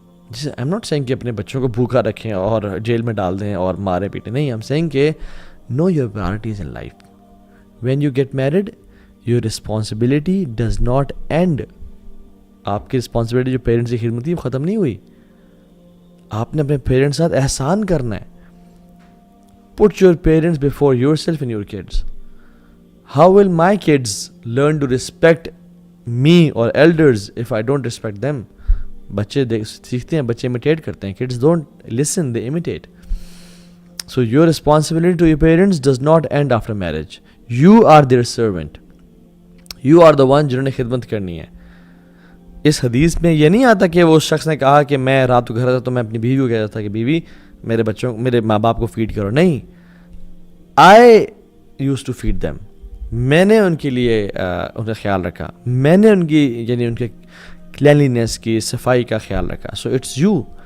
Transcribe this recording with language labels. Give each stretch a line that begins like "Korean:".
Urdu: جسے
English: I am not saying
Urdu: کہ اپنے بچوں کو بھوکا رکھیں اور جیل میں ڈال دیں اور مارے پیٹیں, نہیں.
English: Am saying کہ know your priorities in life. When you get married, your responsibility does not end.
Urdu: آپ کی رسپانسبلٹی جو پیرنٹس کی خدمت تھی وہ ختم نہیں ہوئی. آپ نے اپنے پیرنٹس کے ساتھ احسان کرنا ہے.
English: Put your parents before yourself and your kids. How will my kids learn to respect me or elders if I don't respect them?
Urdu: بچے سیکھتے ہیں, بچے imitate کرتے ہیں.
English: Kids don't listen, they imitate. So your responsibility to your parents does not end after marriage. You are their servant. You are the one
Urdu: جنہوں نے خدمت کرنی ہے. اس حدیث میں یہ نہیں آتا کہ وہ اس شخص نے کہا کہ میں رات کو گھر آتا تو میں اپنی بیوی کو کہتا تھا کہ بیوی میرے ماں باپ کو فیڈ کرو.
English: نہیں, I used to feed them.
Urdu: میں نے ان کے لیے ان کا خیال رکھا, میں نے ان کی یعنی ان کے کلینلینس کی, صفائی کا خیال رکھا.
English: So it's you.